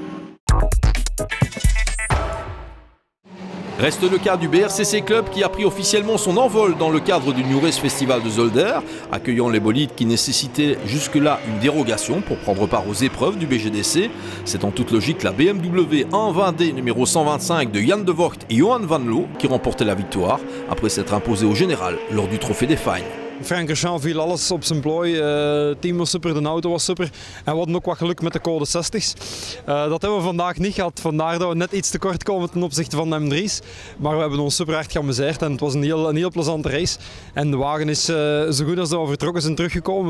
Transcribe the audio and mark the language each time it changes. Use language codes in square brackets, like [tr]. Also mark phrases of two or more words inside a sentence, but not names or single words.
[fr] Reste le cas du BRCC Club qui a pris officiellement son envol dans le cadre du New Race Festival de Zolder, accueillant les bolides qui nécessitaient jusque-là une dérogation pour prendre part aux épreuves du BGDC. C'est en toute logique la BMW 120D numéro 125 de Jan de Vogt et Johan Van Loo qui remportaient la victoire après s'être imposé au général lors du Trophée des Fines. [nl] Francorchamps viel alles op zijn plooi. Het team was super, de auto was super. En we hadden ook wat geluk met de code 60's. Dat hebben we vandaag niet gehad. Vandaar dat we net iets te kort komen ten opzichte van de M3's. Maar we hebben ons super hard geamuseerd en het was een heel plezante race. En de wagen is zo goed als dat we vertrokken zijn teruggekomen.